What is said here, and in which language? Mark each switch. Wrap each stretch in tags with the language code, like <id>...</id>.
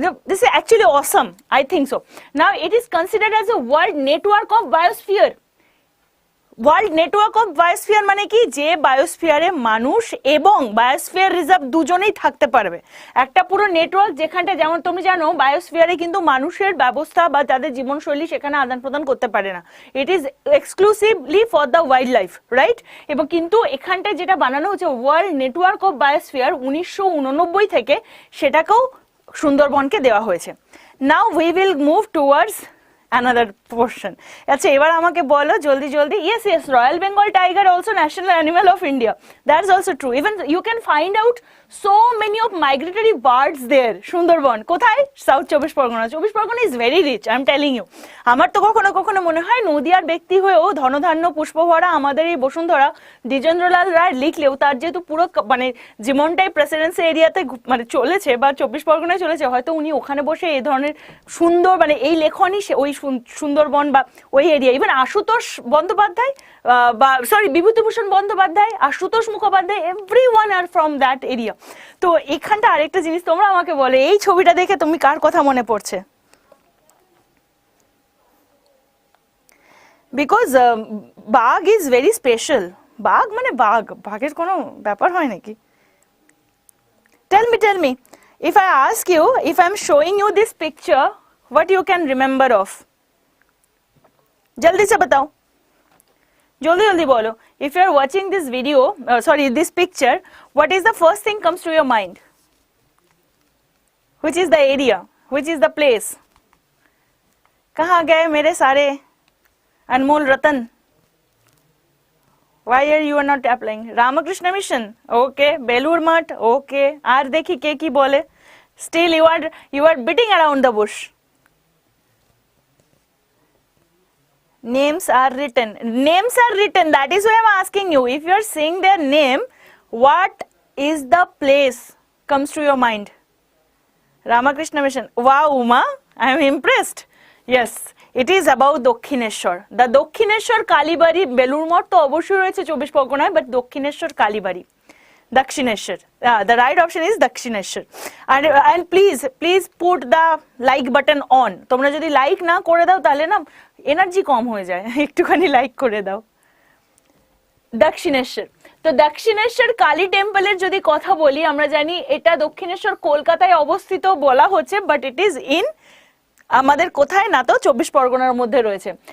<en>This is actually awesome. I think so. Now it is considered as a world network of biosphere.</en> <bn>World network of biosphere মানে কি, যে বায়োস্ফিয়ারে মানুষ এবং biosphere reserve দুজনেই থাকতে পারবে। একটা পুরো নেটওয়ার্ক যেখানটা, যেমন তুমি জানো বায়োস্ফিয়ারে কিন্তু মানুষের ব্যবস্থা বা তাদের জীবনশৈলী সেখানে আদান প্রদান করতে পারে না,</bn> <en>It is exclusively for the wild life, right?</en> <bn>এবং কিন্তু এখানটায় যেটা বানানো হচ্ছে ওয়ার্ল্ড নেটওয়ার্ক অফ বায়োস্ফিয়ার 1989 থেকে, সেটাকেও সুন্দরবনকে দেওয়া হয়েছে।</bn> <en>Now we will move towards another portion.</en> <bn>আচ্ছা এবার আমাকে বলো জলদি জলদি।</bn> <en>yes royal Bengal tiger also national animal of India, that's also true. Even you can find out so many of migratory birds there.</en> <bn>Sundarban কোথায়? সাউথ চব্বিশ পরগনা। চব্বিশ Pargana</bn> <en>Is very rich, I am telling you.</en> <bn>আমার তো কখনো কখনো মনে হয় নদিয়ার ব্যক্তি হয়েও ধনধান্য পুষ্পভরা আমাদের এই বসুন্ধরা দ্বিজেন্দ্রলাল রায় লিখলেও তার যেহেতু পুরো মানে জীবনটাই প্রেসিডেন্সি এরিয়াতে মানে চলেছে বা চব্বিশ পরগনায় চলেছে, হয়তো উনি ওখানে বসে এই ধরনের সুন্দর মানে এই লেখনই ওই সুন্দরবন বা ওই এরিয়া।</bn> <en>Even Ashutosh Bandyopadhyay বা sorry Bibhutibhushan Bandyopadhyay, Ashutosh Mukhopadhyay, everyone are from that area.</en> <bn>তো এখানটা আরেকটা জিনিস তোমরা আমাকে বলে, এই ছবিটা দেখে তুমি কার কথা মনে পড়ছে? বিকজ বাঘ</bn> <en>Is very special.</en> <bn>বাঘ মানে বাঘ, বাঘের কোনো ব্যাপার হয় নাকি?</bn> <en>Tell me if I ask you, if I'm showing you this picture, what you can remember of?</en> <hi>जल्दी से बताओ, जल्दी जल्दी बोलो।</hi> <en>if you are watching this video, this picture, what is the first thing comes to your mind? which is the area, which is the place?</en> <hi>कहाँ गए मेरे सारे अनमोल रतन?</hi> <en>why are you not applying? Ramakrishna Mission, okay. Belur Math, okay.</en> <bn>আর দেখি কে কি বলে।</bn> <en>still you are beating around the bush. Names are written, that is why I'm asking you. if you are saying their name, what is the place comes to your mind? Ramakrishna Mission. Wow Uma, I am impressed. yes, it is about Dakshineswar.</en> <bn>the Dakshineswar কালীবাড়ি, বেলুর মঠ তো অবশ্যই রয়েছে চব্বিশ পরগনায়, but Dakshineswar Kalibari, Dakshineswar,</bn> <en>the right option is</en> <bn>Dakshineswar.</bn> <en>and please put the like button on.</en> <bn>তোমরা যদি like না করে দাও তাহলে না এনার্জি কম হয়ে যায়, একটুখানি লাইক করে দাও। দক্ষিণেশ্বর, তো দক্ষিণেশ্বর কালী টেম্পলের যদি কথা বলি, আমরা জানি এটা দক্ষিণেশ্বর কলকাতায় অবস্থিত বলা হচ্ছে,</bn> <en>but it is in</en> <bn>আমাদের কোথায় না তো চব্বিশ পরগনার মধ্যে রয়েছে।</bn>